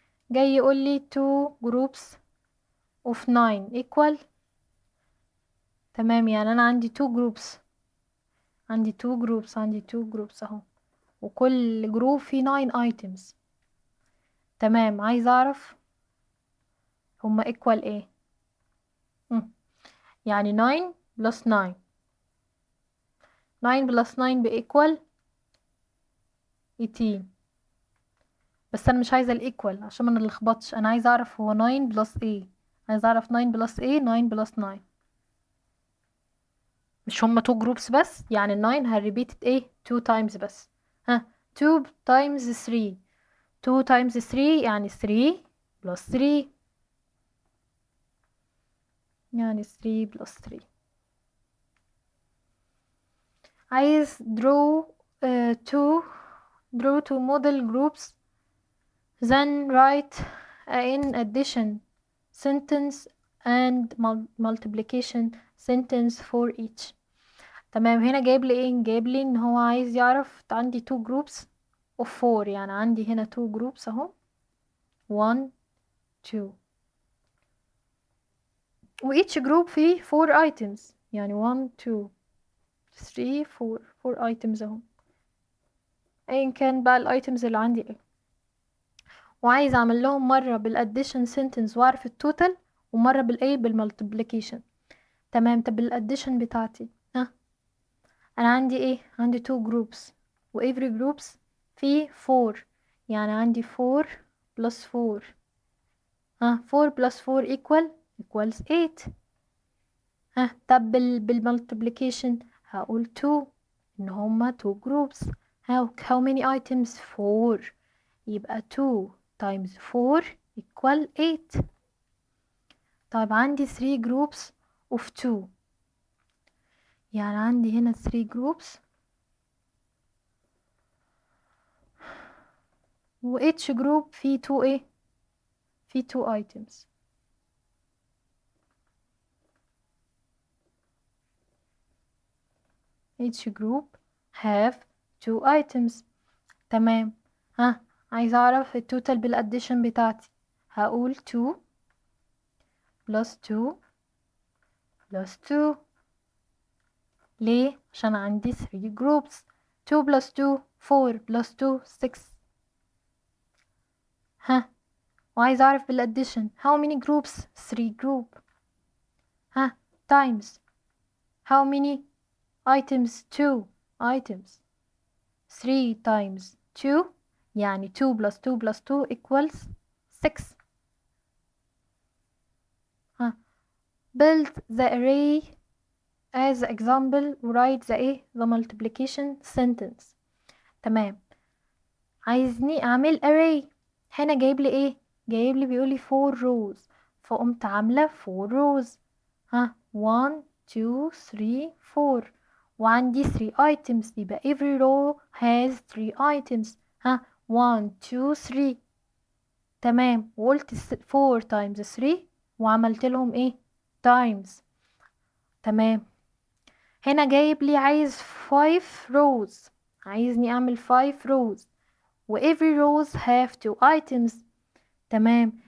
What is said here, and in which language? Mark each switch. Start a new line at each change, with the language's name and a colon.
Arabic: جاي يقول لي 2 groups of 9 equal. تمام، يعني انا عندي 2 groups عندي 2 groups اهو، وكل جروب فيه 9 items. تمام، عايز اعرف هما equal ايه. يعني 9 plus 9 9 plus 9 equal 18. بس انا مش عايزه الايكوال عشان ما نلخبطش، انا عايزه اعرف هو 9 بلس ايه. عايزه اعرف 9 بلس ايه. 9 بلس 9 مش هما 2 جروبس بس، يعني ال 9 هريبيتد ايه 2 times بس. 2 times 3 2 times 3 يعني 3 بلس 3 يعني 3 بلس 3.
English: عايز draw two model groups, then write in addition sentence and multiplication sentence for each.
Arabic: تمام، هنا جايب لي ايه؟ جايب لي ان هو عايز يعرف عندي 2 groups of 4، يعني عندي هنا 2 groups اهو 1 2 و each group فيه 4 items، يعني 1 2 3 4 items اهو، ايا كان بقى الايتمز اللي عندي ايه. وعايز اعمل لهم مرة بالاديشن sentence واعرف التوتال، ومرة بالايه بالمultiplication. تمام، طب الاديشن بتاعتي انا عندي ايه؟ عندي 2 groups و every groups فيه 4، يعني عندي 4 plus 4 4 plus 4 equals 8. طب بالمultiplication هقول 2 ان هما 2 groups.
English: how many items؟ 4، يبقى 2 times 4 equal 8.
Arabic: طيب عندي 3 groups of 2، يعني عندي هنا 3 groups و each group فيه 2 ايه؟ فيه 2 items. each group have 2 items. تمام، عايزة اعرف التوتال بالاديشن بتاعتي. هقول 2 plus 2 plus 2. ليه؟ عشان عندي 3 groups. 2 plus 2 4 plus 2 6. وعايز اعرف بالاديشن how many groups؟ 3 group.
English: times how many items؟ 2 items.
Arabic: 3 times 2 يعني 2 plus 2 plus 2 equals 6.
English: build the array as example write the multiplication sentence.
Arabic: تمام، عايزني اعمل array. هنا جايب لي ايه؟ جايب لي بيقول لي 4 rows، فقمت عامله 4 rows. 1 2 3 4 وعندي 3 items، يبقى every row has 3 items. 1 2 3. تمام، وقلت 4 times 3 وعملت لهم ايه؟ times. تمام، هنا جايب لي عايز 5 rows، عايزني اعمل 5 rows و every rows have 2 items. تمام،